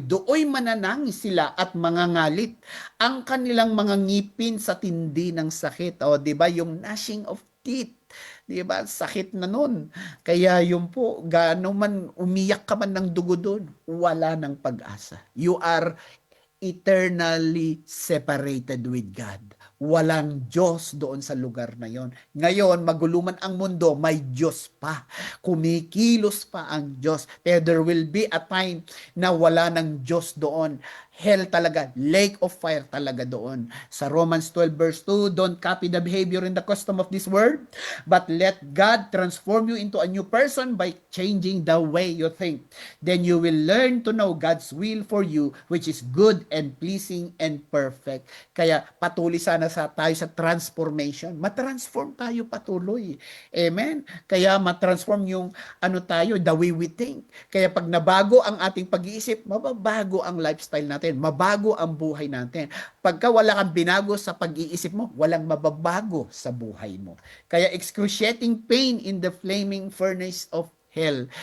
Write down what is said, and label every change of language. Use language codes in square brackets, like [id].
[tl] Dooy mananangis sila at mangangalit ang kanilang mga ngipin sa tindi ng sakit. O, di ba, yung gnashing of teeth. Di ba? Sakit na nun. Kaya yun po, gaano man umiyak ka man ng dugo doon, wala ng pag-asa. [en] You are eternally separated with God. [tl] Walang Diyos doon sa lugar na yon. Ngayon, maguluman ang mundo, may Diyos pa. Kumikilos pa ang Diyos. Pero [en] there will be a time [tl] na wala ng Diyos doon. Hell talaga, lake of fire talaga doon. [en] Sa Romans 12 verse 2, don't copy the behavior and the custom of this world, but let God transform you into a new person by changing the way you think. Then you will learn to know God's will for you, which is good and pleasing and perfect. [tl] Kaya patuloy sana tayo sa transformation. Matransform tayo patuloy. Amen? Kaya matransform yung tayo, [en] the way we think. [tl] Kaya pag nabago ang ating pag-iisip, mababago ang lifestyle natin. Mabago ang buhay natin. Pagka wala kang binago sa pag-iisip mo, walang mababago sa buhay mo. [en] Kaya excruciating pain in the flaming furnace of hell.